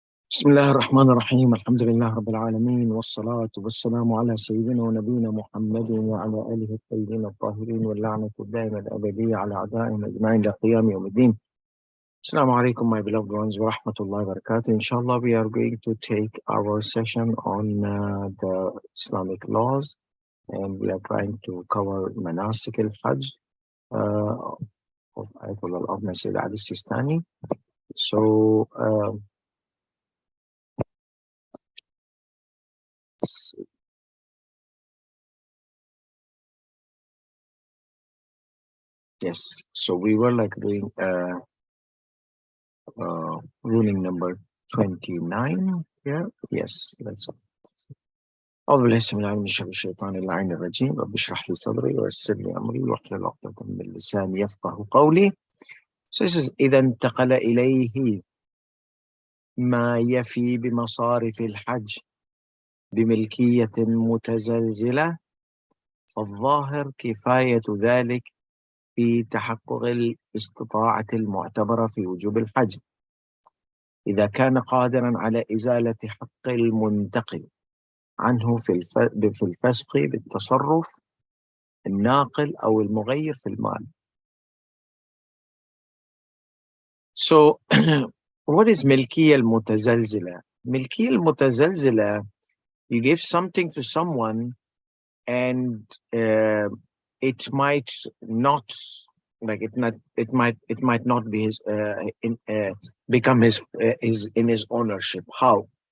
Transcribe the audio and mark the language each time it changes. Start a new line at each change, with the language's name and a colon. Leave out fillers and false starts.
Arabic: بسم الله الرحمن الرحيم الحمد لله رب العالمين والصلاة والسلام على سيدنا ونبينا محمد وعلى آله الطيبين الطاهرين واللعنة الدائمة الأبدية على أعدائهم أجمعين إلى قيام يوم الدين.
English: Assalamu alaikum, my beloved ones, wa rahmatullahi wa barakatuh. Inshallah, we are going to take our session on the Islamic laws, and we are trying to cover manasik al-Hajj of Ayatollah al-Adna Sayyid Ali Sistani. So, yes, so we were like doing ruling number 29 here. Yes, that's all.
Arabic: أعوذ بالله السميع العليم من شر الشيطان اللعين الرجيم رب اشرح لي صدري ويسر لي أمري واحلل عقدة من لساني يفقهوا قولي.
English: So this is
Arabic: إذا انتقل إليه ما يفي بمصارف الحج بملكية متزلزلة فالظاهر كفاية ذلك في تحقق الاستطاعة المعتبرة في وجوب الحج إذا كان قادرا على إزالة حق المنتقل عنه في الفسخ بالتصرف الناقل أو المغير في المال.
English: So, what is ملكية المتزلزلة? ملكية المتزلزلة, you give something to someone and it might not, like it might not be his become his in his ownership. How?